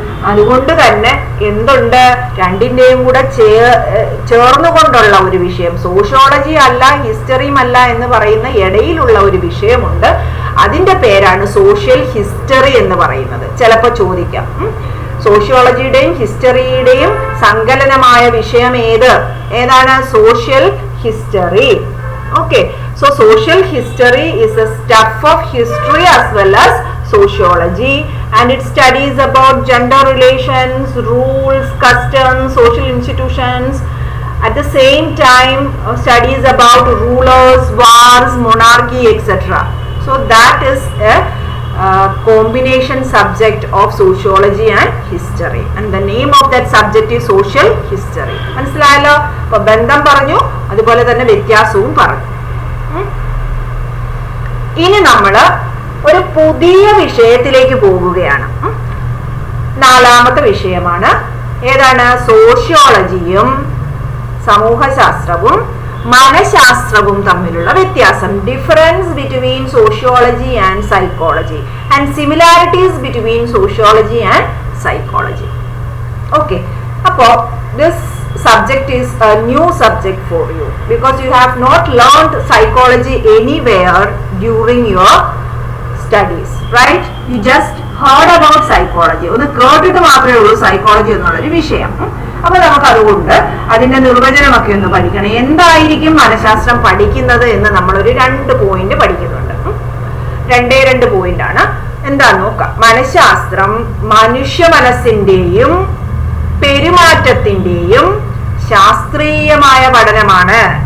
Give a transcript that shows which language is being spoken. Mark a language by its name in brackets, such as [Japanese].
[Malayalam] അതുകൊണ്ട് തന്നെ എന്തുണ്ട്? രണ്ടിന്റെയും കൂടെ ചേർന്നുകൊണ്ടുള്ള ഒരു വിഷയം, സോഷ്യോളജി അല്ല ഹിസ്റ്ററിയും അല്ല എന്ന് പറയുന്ന ഇടയിലുള്ള ഒരു വിഷയമുണ്ട്. അതിന്റെ പേരാണ് സോഷ്യൽ ഹിസ്റ്ററി എന്ന് പറയുന്നത്. ചിലപ്പോൾ ചോദിക്കാം, സോഷ്യോളജിയുടെയും ഹിസ്റ്ററിയുടെയും സങ്കലനമായ വിഷയം ഏതാണ്? [English] Social history. Okay, so social history is a stuff of history as well as sociology, and it studies about gender relations, rules, customs, social institutions. At the same time, studies about rulers, wars, monarchy, etc. So that is a combination subject of sociology and history, and the name of that subject is social history. [Malayalam] മനസ്സിലായല്ലോ? അപ്പൊ ബന്ധം പറഞ്ഞു, അതുപോലെ തന്നെ വ്യത്യാസവും പറഞ്ഞു. ഇനി നമ്മള് ഒരു പുതിയ വിഷയത്തിലേക്ക് പോകുകയാണ്. നാലാമത്തെ വിഷയമാണ് ഏതാണ്? സോഷ്യോളജിയും സമൂഹശാസ്ത്രവും മനഃശാസ്ത്രവും തമ്മിലുള്ള വ്യത്യാസം. [English] Difference between sociology and psychology and similarities between sociology and psychology. Okay, [Malayalam] അപ്പോ [English] This subject is a new subject for you because you have not learned psychology anywhere during your studies, right? You just heard about psychology. [Malayalam] ഒന്ന് കേട്ടിട്ട് മാത്രമേ ഉള്ളൂ psychology എന്നുള്ളൊരു വിഷയം. അപ്പൊ നമുക്ക് അതുകൊണ്ട് അതിന്റെ നിർവചനമൊക്കെ ഒന്ന് പഠിക്കണം. എന്തായിരിക്കും മനഃശാസ്ത്രം പഠിക്കുന്നത് എന്ന് നമ്മളൊരു 2 പോയിന്റ് പഠിക്കുന്നുണ്ട്. 2 പോയിന്റ് ആണ്. എന്താന്ന് നോക്കാം. മനഃശാസ്ത്രം മനുഷ്യ മനസ്സിന്റെയും പെരുമാറ്റത്തിന്റെയും ശാസ്ത്രീയമായ പഠനമാണ്.